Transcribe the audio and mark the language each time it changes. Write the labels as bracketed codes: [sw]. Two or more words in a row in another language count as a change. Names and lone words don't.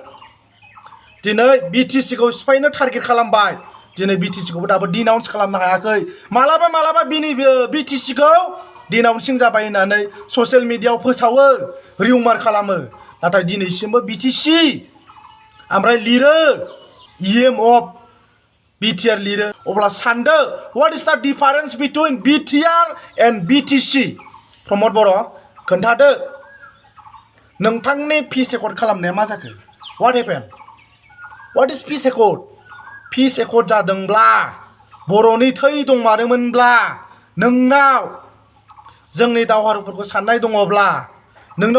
[brx] दिनै बिटिसिखौ सिफायनो टारगेट खालामबाय दिनै बिटिसिखौबो दाबो डिनाउन्स खालामनो हायाखै मालाबा बिनि बिटिसिखौ डिनाउन्सिं जाबाय होननानै ससियेल मिडियायाव फोसावो रिउमार खालामो नाथाय दिनैसिमबो बिटिसि ओमफ्राय लिरो [en] EM of BTR [brx] लिरो अब्ला सानदो [en] what is the difference between BTR and BTC [brx] प्रमद बर' खोन्थादो नोंथांनि [en] peace accord [brx] खालामनाया मा जाखो [en] what happen what is peace accord peace accord [brx] जादोंब्ला बर'नि थै दंमारोमोनब्ला नोंनाव जोंनि दावहारुफोरखौ साननाय दङब्ला नोंनाव